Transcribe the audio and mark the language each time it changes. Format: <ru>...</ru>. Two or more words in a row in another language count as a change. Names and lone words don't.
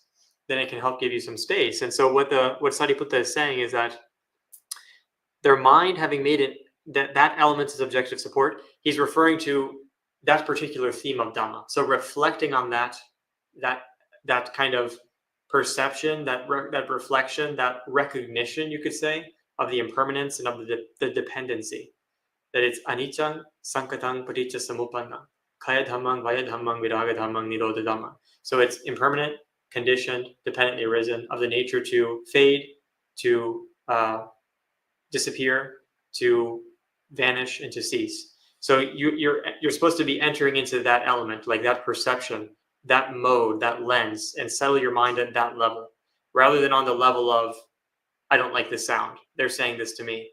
<en>Then it can help give you some space. And so what Sariputta is saying is that their mind having made it, that element is objective support, he's referring to that particular theme of Dhamma. So reflecting on that that kind of perception, that reflection, that recognition, you could say, of the impermanence and of the dependency. That it's</en> <pi>anicca sankatang paticca samuppanna kaya dhammang vaya dhammang viraga dhammang nirodha dhamma.</pi> <en>So it's impermanent, conditioned, dependently arisen, of the nature to fade, to disappear, to vanish, and to cease. So you're supposed to be entering into that element, like that perception, that mode, that lens, and settle your mind at that level, rather than on the level of, I don't like this sound, they're saying this to me.</en>